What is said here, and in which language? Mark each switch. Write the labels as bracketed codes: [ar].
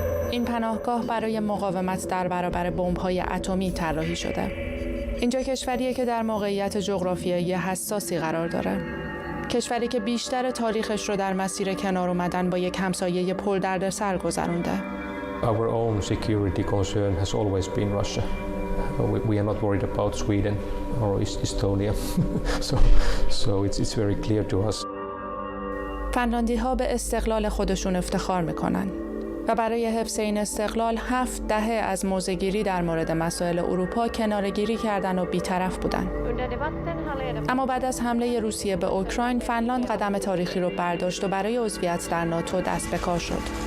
[fa] این پناهگاه برای مقاومت در برابر بمب‌های اتمی طراحی شده. اینجا کشوریه که در موقعیت جغرافیایی حساسی قرار داره. کشوری که بیشتر تاریخش رو در مسیر کنار اومدن با یک همسایه پردردسر گذرونده. [en] Our own security concern has always been Russia. We are not worried about Sweden or Estonia. so it's very clear to us. [fa] فنلاندی‌ها به استقلال خودشون افتخار میکنن و برای حفظ این استقلال 7 دهه از موضع‌گیری در مورد مسائل اروپا کناره‌گیری کردن و بی‌طرف بودن. اما بعد از حمله روسیه به اوکراین، فنلاند قدم تاریخی رو برداشت و برای عضویت در ناتو دست به کار شد.